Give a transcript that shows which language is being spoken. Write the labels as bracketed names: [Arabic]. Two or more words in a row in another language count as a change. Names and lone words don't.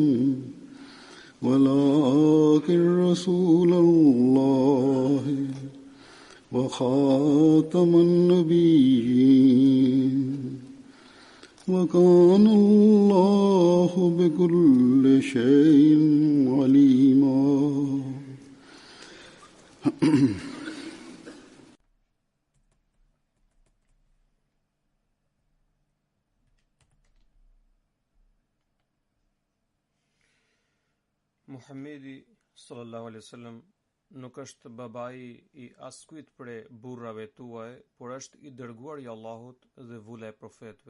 [Arabic] ولكن رسول الله وخاتم النبيين وكان الله بكل شيء عليما. [Albanian] Muhamedi [Arabic] صلى الله عليه وسلم [Albanian] nuk është babai i askujt prej burrave tuaj, por është i dërguar i Allahut dhe vula e profetëve.